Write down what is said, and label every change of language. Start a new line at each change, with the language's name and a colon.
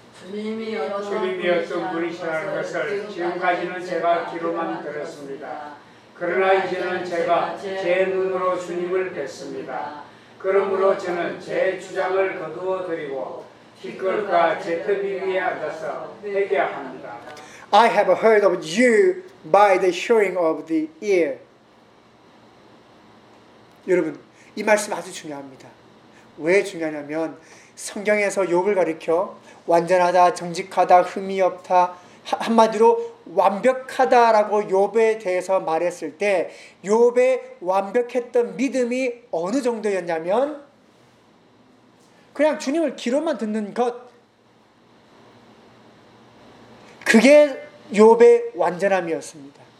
Korean: 주님이 어떤 분이시라는 것을 지금까지는 제가 귀로만 들었습니다. 그러나 이제는 제가 제 눈으로 주님을 뵀습니다. 그러므로 저는 제 주장을 거두어 드리고 티끌과 제트비비에 앉아서 회개합니다.
English: I have heard of you by the hearing of the ear.
Korean: 여러분, 이 말씀 아주 중요합니다. 왜 중요하냐면 성경에서 욥을 가리켜 완전하다, 정직하다, 흠이 없다, 한마디로 완벽하다라고 욥에 대해서 말했을 때 욥의 완벽했던 믿음이 어느 정도였냐면 그냥 주님을 귀로만 듣는 것, 그게 욥의 완전함이었습니다.